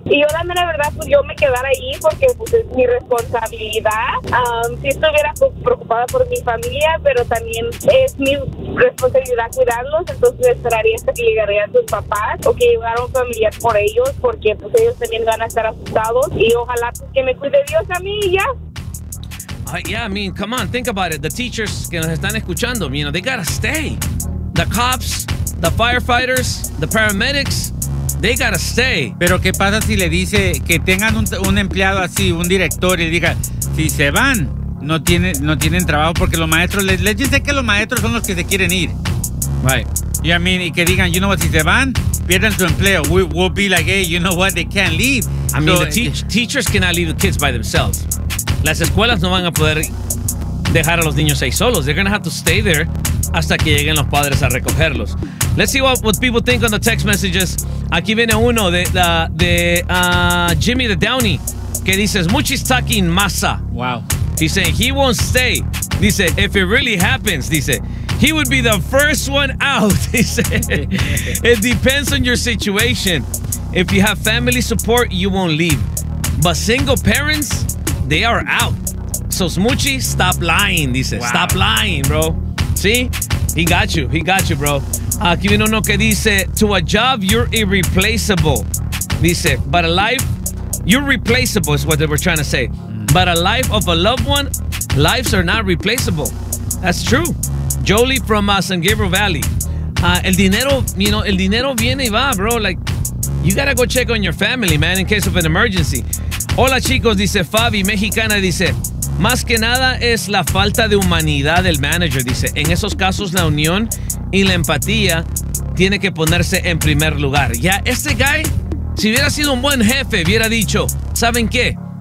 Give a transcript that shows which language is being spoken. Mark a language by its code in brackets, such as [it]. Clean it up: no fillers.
[es] Y yo dame la verdad, pues yo me quedara ahí porque pues, es mi responsabilidad. Si estuviera preocupada por mi familia, pero también es mi responsabilidad cuidarlos, entonces esperaría hasta que llegaría a sus papás o que llegara un familiar por ellos, porque pues ellos ellos también van a estar asustados y ojalá que me cuide Dios a mí y ya. [en] Yeah, I mean, come on, think about it. The teachers [es] que nos están escuchando, [en] you know, they gotta stay. The cops, the firefighters, the paramedics, they gotta stay. [es] Pero qué pasa si le dice que tengan un empleado así, un director, y diga, si se van, no tienen trabajo, porque los maestros, les dicen que los maestros son los que se quieren ir. [en] Right. Yeah, I mean, [es] y que digan, [en] you know what, [es] si se van, pierden su empleo. [en] We'll be like, hey, you know what, they can't leave. I mean, teachers cannot leave the kids by themselves. [es] Las escuelas no van a poder dejar a los niños ahí solos. [en] They're going to have to stay there [es] hasta que lleguen los padres a recogerlos. [en] Let's see what people think on the text messages. [es] Aquí viene uno de Jimmy the Downey, que dice, Muchis talking masa. [en] Wow. He's saying, he won't stay. Dice, if it really happens, dice, he would be the first one out. Dice, it depends on your situation. If you have family support, you won't leave. But single parents... they are out. So Smoochie, stop lying, dice. Wow. Stop lying, bro. See? He got you. He got you, bro. [es] Aquí viene uno que dice, [en] to a job, you're irreplaceable. Dice, but a life, you're replaceable is what they were trying to say. But a life of a loved one, lives are not replaceable. That's true. [es] Jolie from San Gabriel Valley. El dinero, [en] you know, [es] el dinero viene y va, bro. [en] Like, you gotta go check on your family, man, in case of an emergency. [es] Hola chicos, dice Fabi, mexicana, dice, más que nada es la falta de humanidad del manager, dice, en esos casos la unión y la empatía tiene que ponerse en primer lugar. Ya, este guy, si hubiera sido un buen jefe, hubiera dicho, ¿saben qué?